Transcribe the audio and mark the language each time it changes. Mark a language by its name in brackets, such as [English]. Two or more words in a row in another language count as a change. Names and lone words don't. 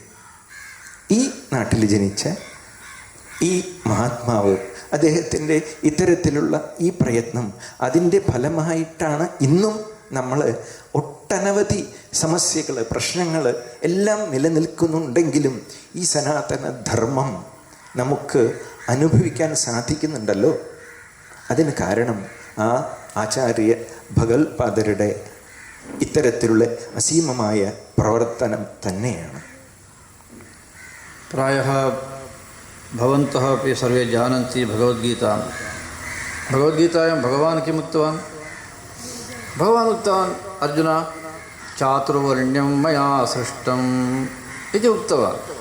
[Malayalam] ഈ നാട്ടിൽ ജനിച്ച ഈ മഹാത്മാവ്, അദ്ദേഹത്തിൻ്റെ ഇത്തരത്തിലുള്ള ഈ പ്രയത്നം, അതിൻ്റെ ഫലമായിട്ടാണ് ഇന്നും നമ്മൾ ഒട്ടനവധി സമസ്യകൾ, പ്രശ്നങ്ങൾ എല്ലാം നിലനിൽക്കുന്നുണ്ടെങ്കിലും ഈ സനാതന ധർമ്മം നമുക്ക് അനുഭവിക്കാൻ സാധിക്കുന്നുണ്ടല്ലോ. അതിന് കാരണം ആ ആചാര്യ ഭഗവത്പാദരുടെ ഇത്തരത്തിലുള്ള അസീമമായ പ്രവർത്തനം തന്നെയാണ്. [Sanskrit] प्रायः भवन्तः अपि सर्वे जानन्ति भगवद्गीतां. भगवद्गीतायां भगवान् किम् उक्तवान्? भगवान् उक्तवान्, अर्जुन चातुर्वर्ण्यं मया सृष्टम् इति उक्तवान्.